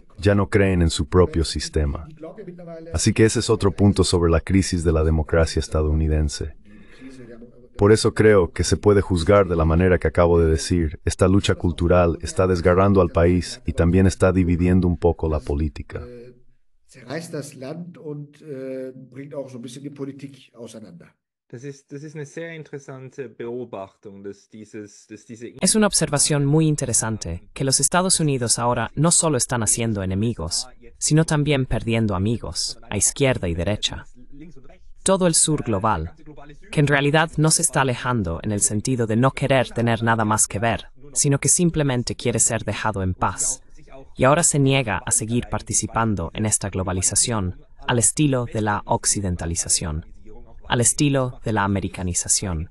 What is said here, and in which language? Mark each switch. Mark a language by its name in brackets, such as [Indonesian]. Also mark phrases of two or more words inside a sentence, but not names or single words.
[Spanish] Ya no creen en su propio sistema. Así que ese es otro punto sobre la crisis de la democracia estadounidense. Por eso creo que se puede juzgar de la manera que acabo de decir. Esta lucha cultural está desgarrando al país y también está dividiendo un poco la política. [German] Zerreißt das Land und bringt auch so ein bisschen die Politik auseinander. Das ist eine sehr interessante Beobachtung, dass diese [Spanish] Es una observación muy interesante que los Estados Unidos ahora no solo están haciendo enemigos, sino también perdiendo amigos, a izquierda y derecha. Todo el sur global, que en realidad no se está alejando en el sentido de no querer tener nada más que ver, sino que simplemente quiere ser dejado en paz, y ahora se niega a seguir participando en esta globalización al estilo de la occidentalización, al estilo de la americanización.